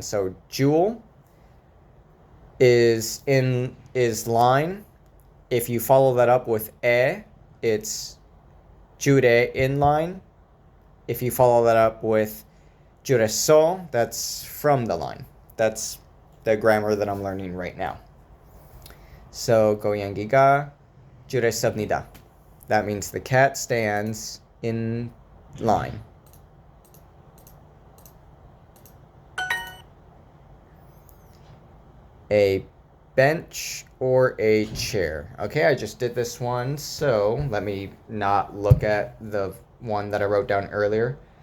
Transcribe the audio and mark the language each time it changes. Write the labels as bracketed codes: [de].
[en] So Jewel is line. If you follow that up with it's 줄에 in line. If you follow that up with 줄에서, that's from the line. That's the grammar that I'm learning right now. [ko] So 고양이가 줄에 섭니다. [en] That means the cat stands in line. A bench or a chair. Okay, I just did this one, so let me not look at the one that I wrote down earlier.